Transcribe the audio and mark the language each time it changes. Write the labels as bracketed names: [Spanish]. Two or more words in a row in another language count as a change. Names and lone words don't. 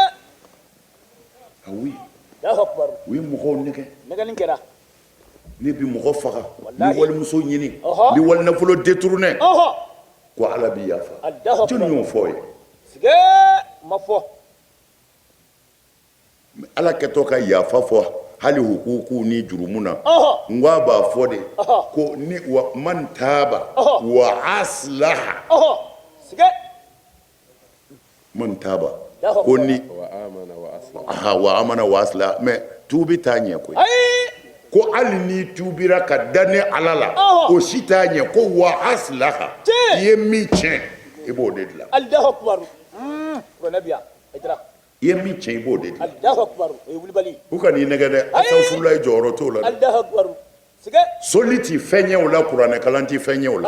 [Bambara] oui u ye mɔgɔw nɛgɛ ni bi mɔgɔ faga ni walimuso ɲini ni wali nafolo détourné ko ala b'i yafa jɔnni y'o fɔ ye ala kɛtɔ ka yafa fɔ hali hukuku ni jurumu na n ko a b'a fɔ de ko ni [Arabic] من تاب وأصلح من تاب [Bambara] ko ni [Arabic] وآمن وأصلح [Bambara] mais tuubi t'a ɲɛ koyi ko hali ni tuubira ka da ne ala la o si t'a ɲɛ ko [Arabic] وأصلح [Bambara] i ye min tiɲɛ i b'o de dilan i ye min tiɲɛ i b'o de dilan u ka n'i nɛgɛ dɛ asafurulayi jɔyɔrɔ t'o la dɛ soli ti fɛn ye o la kuranɛ kalan ti fɛn ye o la